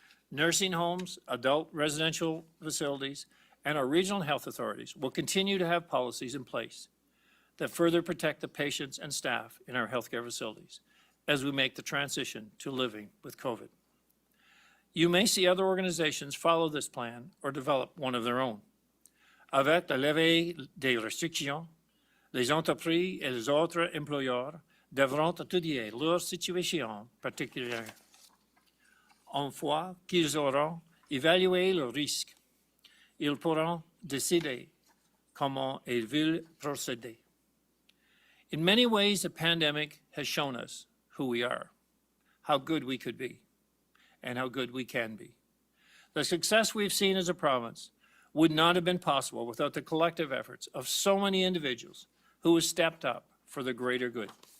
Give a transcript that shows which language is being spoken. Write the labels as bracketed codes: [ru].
[en] Nursing homes, adult residential facilities, and our regional health authorities will continue to have policies in place that further protect the patients and staff in our healthcare facilities as we make the transition to living with COVID. You may see other organizations follow this plan or develop one of their own. [fr] Avec la levée des restrictions, les entreprises et les autres employeurs devront étudier leur situation particulière. Une fois qu'ils auront évalué le risque, ils pourront décider comment ils veulent procéder. [en] In many ways, the pandemic has shown us who we are, how good we could be, and how good we can be. The success we've seen as a province would not have been possible without the collective efforts of so many individuals who have stepped up for the greater good.